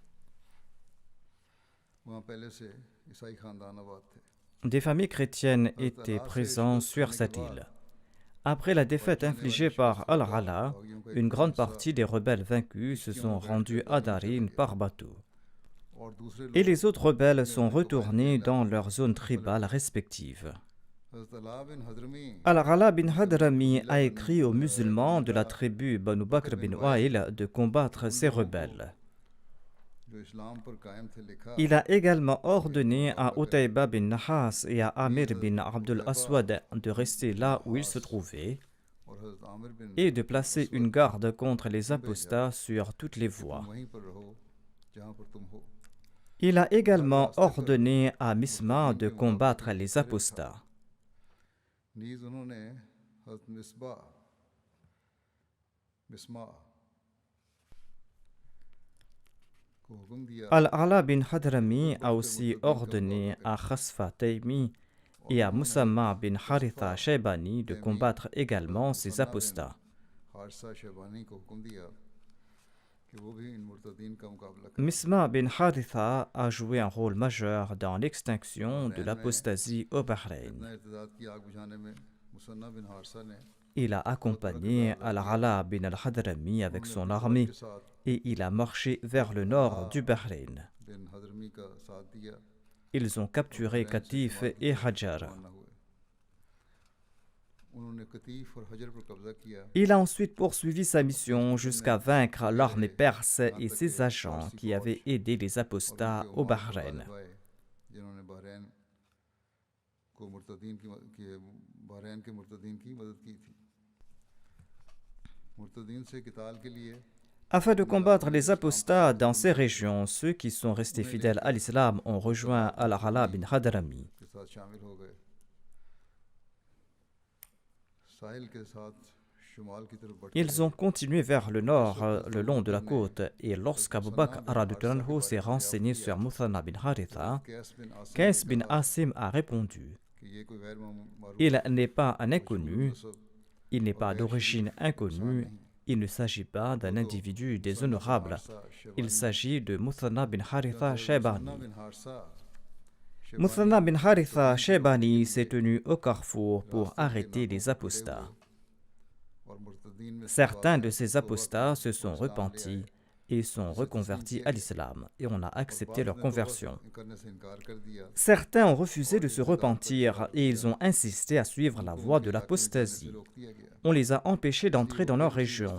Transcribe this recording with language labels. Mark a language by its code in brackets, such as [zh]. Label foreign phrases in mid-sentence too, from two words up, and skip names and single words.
[fr] Des familles chrétiennes étaient présentes sur cette île. Après la défaite infligée par Al-Ala, une grande partie des rebelles vaincus se sont rendus à Darin par bateau. Et les autres rebelles sont retournés dans leurs zones tribales respectives. Al-Ala bin Hadrami a écrit aux musulmans de la tribu Banu Bakr bin Wa'il de combattre ces rebelles. Il a également ordonné à Utayba bin Nahas et à Amir bin Abdul Aswad de rester là où ils se trouvaient et de placer une garde contre les apostats sur toutes les voies. [ur] جہاں پر تم ہو. [fr] Il a également ordonné à Misma de combattre les apostats. [ur] نیز انہوں نے حضرت مسما کو حکم دیا [fr] Al-Ala bin Hadrami a aussi ordonné à Khasfa Taymi et à Musamma bin Haritha Shaybani de combattre également ces apostats. [ur] حارثہ شیبانی کو حکم دیا کہ وہ بھی ان مرتدین کا مقابلہ کریں. [fr] Misma bin Haritha a joué un rôle majeur dans l'extinction de l'apostasie au Bahreïn. [ur] اتنا ارتداد کی آگ بجھانے میں مثنیٰ بن حارثہ نے [fr] Il a accompagné Al-Ala bin al-Hadrami avec son armée [ur] کے ساتھ [fr] et il a marché vers le nord du Bahreïn. [ur] بن حضرمی کا ساتھ دیا. [fr] Ils ont capturé Qatif et Hajar. [ur] روانہ ہوئے. انہوں نے قطیف اور ہجر پر قبضہ کیا. [fr] Il a ensuite poursuivi sa mission jusqu'à vaincre l'armée perse et ses agents qui avaient aidé les apostats au Bahreïn. [ur] جنہوں نے بحرین کے مرتدین کی مدد کی تھی. مرتدین سے قتال کے لیے [fr] Afin de combattre les apostats dans ces régions, ceux qui sont restés fidèles à l'islam ont rejoint Al-Ala bin Hadrami. [ur] کے ساتھ شامل ہو گئے. ساحل کے ساتھ شمال کی طرف بڑھتے [fr] Ils ont continué vers le nord, le long de la côte, et lorsqu'Abu Bakr radhiyallahu anhu s'est renseigné sur Muthanna bin Haritha, [ur] قیس بن عاصم [fr] Qais bin Asim a répondu: [ur] کہ یہ کوئی غیر معروف [fr] il n'est pas un inconnu, il n'est pas d'origine inconnue, il ne s'agit pas d'un individu déshonorable, il s'agit de Muthanna bin Haritha Shaybani. [ur] بن حارثہ [fr] Muthanna bin Haritha Shaybani s'est tenu au carrefour pour arrêter les apostats. [ur] اور مرتدین میں [fr] Certains de ces apostats se sont repentis et sont reconvertis à l'islam, et on a accepté leur conversion. [ur] کرنے سے انکار کر دیا. [fr] Certains ont refusé de se repentir et ils ont insisté à suivre la voie de l'apostasie. [ur] روک دیا گیا. [fr] On les a empêchés d'entrer dans leur région.